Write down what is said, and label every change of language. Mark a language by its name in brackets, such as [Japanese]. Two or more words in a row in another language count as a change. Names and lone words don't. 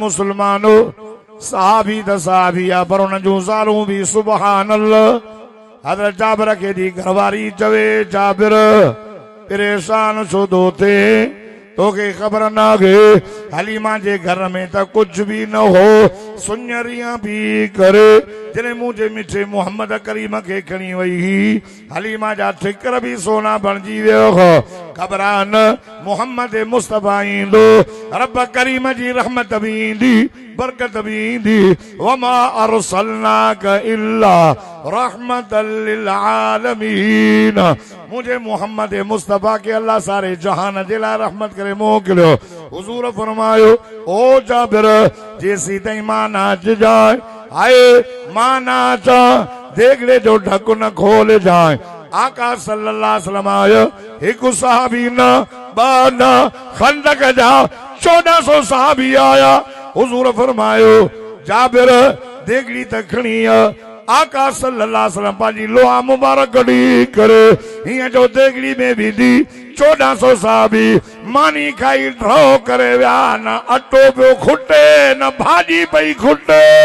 [Sindhi] मुस्लमानो साहबी त साहबी आहे पर उन जूं ज़ालूं बि [Arabic] سبحان الله [Sindhi] हज़रत जाबिर खे दी घरवारी चवे जाबिर परेशान छो थो थिए तोखे ख़बर न आहे हलीमा जे घर में त कुझु बि न हो सुञरिया पी करे जॾहिं मुंहिंजे मिठे मोहम्मद करीम खे खणी वई हुई हलीमा जा ठिकर बि सोना बणिजी वियो घबरान मोहम्मद मुस्तफ़ा ईंदो रब करीम जी रहमत बि ईंदी बरकत बि ईंदी [Arabic] وما أرسلناك إلا رحمة للعالمين [Sindhi] मुझे मोहम्मद मुस्तफ़ा के अल्लाह सारे जहान जे लाइ रहमत करे मोकिलियो हुज़ूर फरमायो ओ जाबिर जेसी ताईं मां न अच जाए आए मां न अचां देगड़े जो ढक न खोल जाए आका [Arabic] صلى الله عليه وسلم [Sindhi] आयो हिकु सहाबी न ॿ न खंदक जा 1400 सहाबी आया हुज़ूर फरमायो जाबिर देगड़ी त खणी आका [Arabic] صلى الله عليه وسلم [Sindhi] पंहिंजी लोहा मुबारक कढी करे हीअं जो देगड़ी में विधी 1400 सहाबी मानी खाई ड्रो करे विया न अटो पियो खुटे न भाॼी पई खुटे